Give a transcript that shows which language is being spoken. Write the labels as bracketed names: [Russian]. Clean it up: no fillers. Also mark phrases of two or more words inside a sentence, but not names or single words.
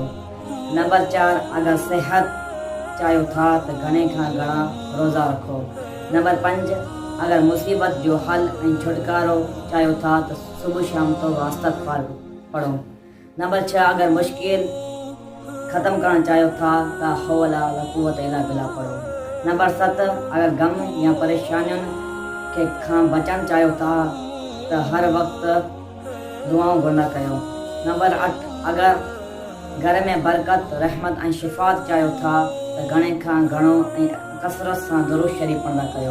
[Sindhi] नंबर 4, अगर सेहत चाहियो था तो घणे खां घणा रोज़ा रखो। नंबर 5, अगर मुसीबत जो हल ऐं छुटकारो चाहियो था तो सुबह शाम तो इस्तग़फ़ार पढ़ो। नंबर 6, अगर मुश्किल ख़त्म करणु चाहियो था तो [Arabic] حول وقوة إلا بالله [Sindhi] पढ़ो। नंबर 7, अगर गम या परेशानियुनि के खां बचण चाहियो था तो हर वक्त दुआऊं घुरंदा कयो। नंबर 8, अगर घर में बरकत रहमत ऐं शिफ़ात चाहियो था तो घणे खां घणो ऐं कसरत सां दुरूद शरीफ़ पढ़ंदा कयो।